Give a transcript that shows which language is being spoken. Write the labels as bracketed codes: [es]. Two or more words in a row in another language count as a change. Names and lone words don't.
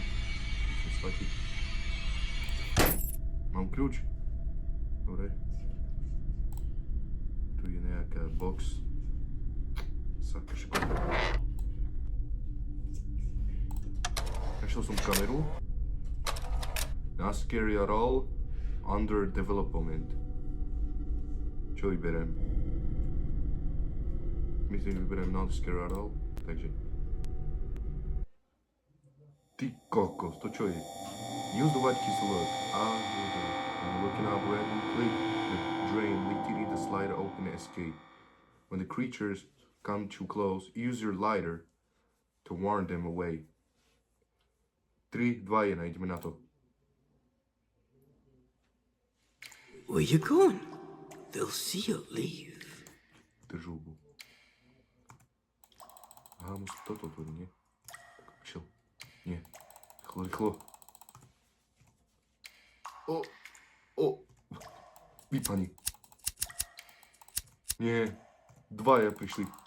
[sk] Musím. Mám kľúč. Dobre. Tu je nejaká box. Sakra, škoda. Našiel som kameru. [en] Not scary at all. Under development. [sk] Čo vyberiem? Myslím, že vyberiem [en] not scary at all. [sk] Takže. Ty kokos, to čo je? [en] Use the white keys to look. When you're looking out red, click the drain, literally the slider open and escape. When the creatures come too close, use your lighter to warn them away. [sk] 3, 2, 1, ideme na to. [en] Where you going? They'll see you leave. [sk] Drž hubu. Aha, musím toto otvoriť, nie? Chill. Nie. Rýchlo, rýchlo. Vypani. Nie. 2 prišli.